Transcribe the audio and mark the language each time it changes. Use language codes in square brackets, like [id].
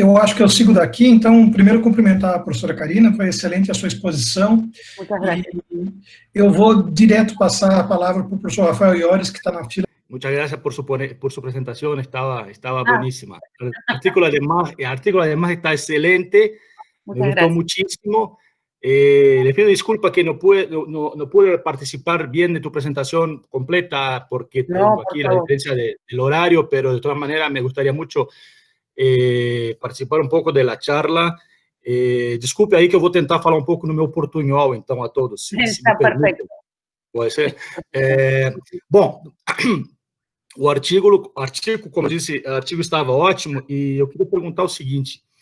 [pt] Eu acho que eu sigo daqui, então, primeiro cumprimentar a professora Karina, foi excelente a sua exposição. Eu vou direto passar a palavra para o professor Rafael Iores, que está na fila. [es] Muchas gracias por su presentación, estaba buenísima. El artículo además está excelente, me gustó muchísimo. Les pido disculpas que no pude participar bien de tu presentación completa porque tengo aquí la diferencia del horario, pero de todas maneras me gustaría mucho participar [pt] un pouco da charla. Desculpe aí que eu vou tentar falar um pouco no meu portunhol, então, a todos. Está perfeito. Pode ser? Bom, o artigo, como disse, o artigo estava ótimo e eu queria perguntar o seguinte.